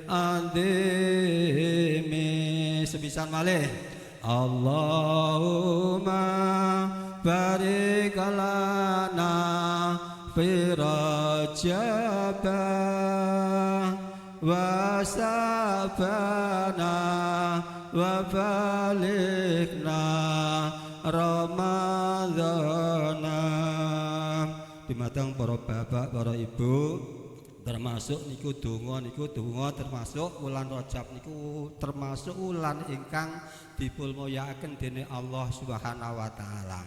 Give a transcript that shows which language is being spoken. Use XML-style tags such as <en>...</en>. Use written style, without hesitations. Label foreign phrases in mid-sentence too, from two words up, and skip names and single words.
<jv>andimi sebisan malih</jv> <ar>اللهم بارك لنا في رجب وشعبان وبلغنا رمضان.</ar> <jv>Dumateng para bapak, para ibu, termasuk niku donga termasuk wulan Rajab niku termasuk wulan ingkang dipulmulyakaken dening</jv> <ar>الله سبحانه وتعالى.</ar>